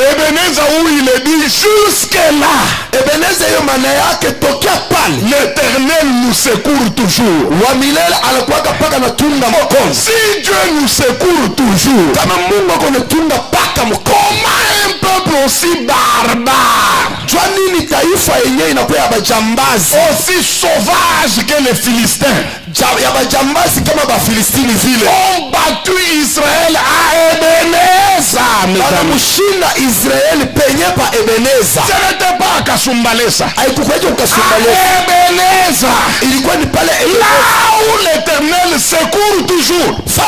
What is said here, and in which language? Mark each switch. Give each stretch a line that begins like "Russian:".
French: Ebenezer où il est dit jusque là.
Swahili: Ebeneza hiyo maana yake tokea pale
French: l'Éternel nous secourt toujours.
Swahili: Wa milele anakuwa paka na tunga mkono.
French: Si Dieu nous secourt toujours,
Swahili: kama Mungu akona tunga paka mkono,
French: comment un peuple aussi barbare,
Swahili: jua nini taifa yenyewe inakuwa ya bajambazi,
French: aussi sauvage que les Philistins,
Swahili: ya bajambazi kama ba Filistini vile,
French: ont battu Israël à Ebenezer mes amis. Ce n'était pas à Kasumbalesa. À Ebenezer. Là où l'Éternel secourt toujours.